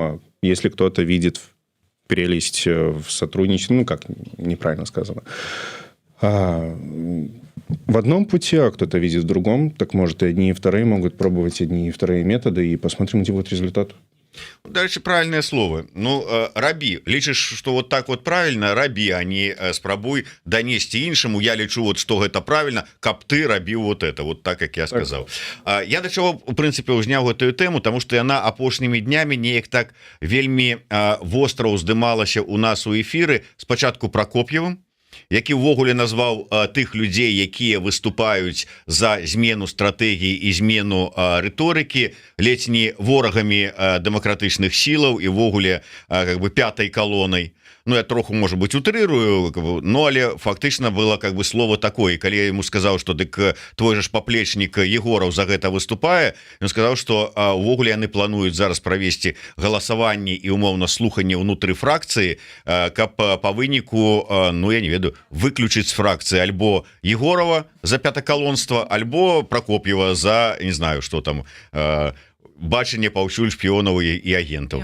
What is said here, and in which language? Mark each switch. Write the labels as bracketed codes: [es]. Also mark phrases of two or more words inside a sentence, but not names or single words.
[ru] А если кто-то видит прелесть в сотрудничестве, ну, как неправильно сказано, в одном пути, а кто-то видит в другом, так может и одни, и вторые могут пробовать одни и вторые методы, и посмотрим, где будет результат. Дальше правильное слово. [be] Ну, раби. Лічыш, [ru] что вот так вот правильно, [be] раби, а не спрабуй донести іншаму. [ru] Я лічу, вот, что гэта правильно, [be] каб ты рабіў [ru] вот это, вот так, как я сказал. [be] Я да чаго, [ru] в принципе, [be] узняў гэтую тэму, [ru] потому что [be] яна апошнімі днямі неяк так вельмі востра ўздымалася у нас у эфиры, спачатку Прокоп'евым, які ўвогуле назваў тых людзей, якія выступаюць за змену стратэгіі і змену рыторыкі ледзь не ворагамі дэмакратычных сілаў і ўвогуле [ru] как бы [be] пятай калонай. Ну, я троху, [ru] может быть, [be] утрырую, но але фактычна было [ru] как бы слово такое. [be] Калі я ему сказаў, што дык твой же ж паплечнік Егораў за гэта выступае, ён сказаў, што увогуле яны плануюць зараз правесці галасаванні і умоўна слуханне ўнутры фракцыі, каб па выніку, ну, я не ведаю, выключыць з фракцыі альбо Егорова за пятакалонства, альбо Прокоп'ева за, [ru] не знаю, [be] што там, бачанне паўсюль шпіёнаў і агентаў.